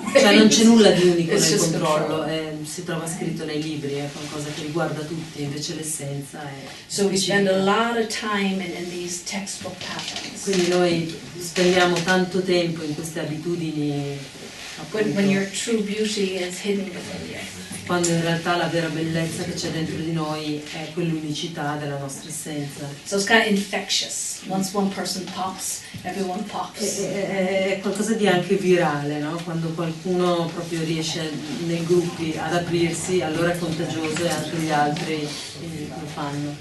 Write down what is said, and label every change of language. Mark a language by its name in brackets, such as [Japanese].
[Italian] Cioè non c'è nulla di unico [English] It's [Italian] nel [English] just [Italian] controllo, si trova scritto nei libri, è qualcosa che riguarda tutti, invece l'essenza è [English] So we [Italian] specifica. [English] spend a lot of time in these textbook patterns. [Italian] Quindi noi spendiamo tanto tempo in queste abitudini, [English] When your true beauty is hidden within you. [Italian] quando in realtà la vera bellezza che c'è dentro di noi è quell'unicità della nostra essenza. [English] So it's kind of infectious. Once one person pops, everyone pops. [Italian] È qualcosa di anche virale, no? Quando qualcuno proprio riesce nei gruppi ad aprirsi, allora è contagioso e anche gli altri lo fanno.